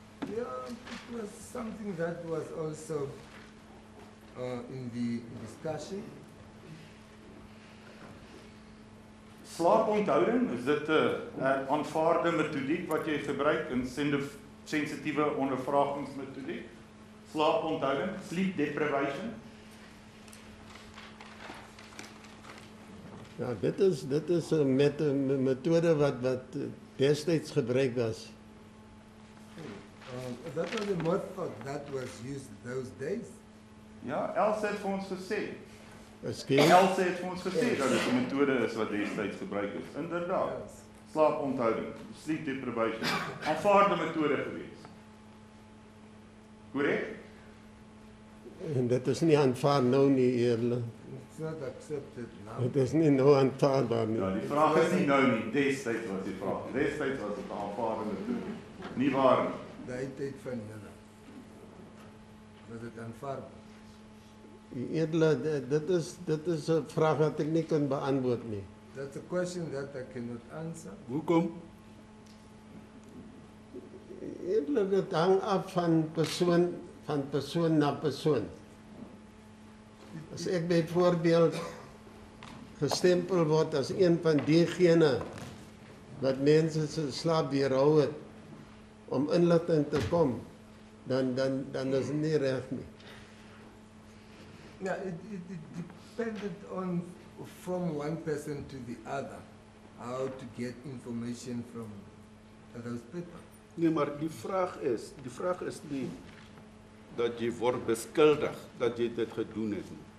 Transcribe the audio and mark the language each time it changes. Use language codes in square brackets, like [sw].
[en] Yeah, it was something that was also in the discussion. [af] Slaaponthouding, is dit 'n aanvaarde metodiek wat jy gebruik in sensitiewe ondervragingsmetodiek? [en] Slaaponthouding, sleep deprivation. [af] Ja, dit is 'n metode wat destyds gebruik was. [en] That was the method that was used those days. [af] Ja, Elsa het vir ons gesê. Ekskuus. Elsa het vir ons gesê dat dit 'n metode is wat destyds gebruik is. Inderdaad. [en] Yes. [af] Slaaponthouding, [en] sleep deprivation, [af] aanvaarde metode gewees. Korrek? En dit is nie aanvaar nou nie, eerlik. [en] It's not accepted now. [af] Dit is nie nou aanvaarbaar nie. Ja, die vraag is nie nou nie, destyds was die vraag. Destyds was dit aanvaarende toe. Nie waar nie. Daai tyd van julle. Was dit aanvaarbaar? Eerlik, dit is 'n vraag wat ek nie kan beantwoord nie. [en] That's a question that I cannot answer. [af] Hoekom? Eerlik, dit hang af van persoon na persoon. As ek byvoorbeeld gestempel word as een van diegene wat mense se slaap weerhou het om inligting te kom, dan is het nie reg nie. [en] Yeah, it depended on from one person to the other, how to get information from those people. [af] Nee, maar die vraag is nie dat jy word beskuldig dat jy dit gedoen het nie.